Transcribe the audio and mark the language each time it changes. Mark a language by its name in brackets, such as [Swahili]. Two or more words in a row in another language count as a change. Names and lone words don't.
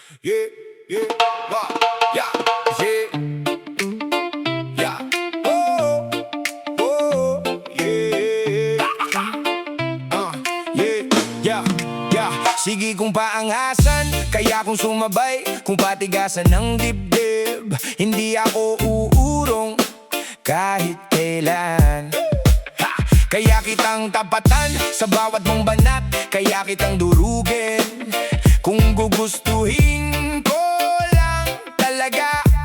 [English] Yeah, yeah, wow, yeah, yeah, yeah. Oh, oh, yeah. Yeah, yeah, yeah. [Filipino] Sige kung paangasan, kaya kung sumabay, kung patigasan ng dibdib. Hindi ako uurong kahit kailan. Kaya kitang tapatan sa bawat mong banat, kaya kitang durugin kung gugustuhin ko lang talaga.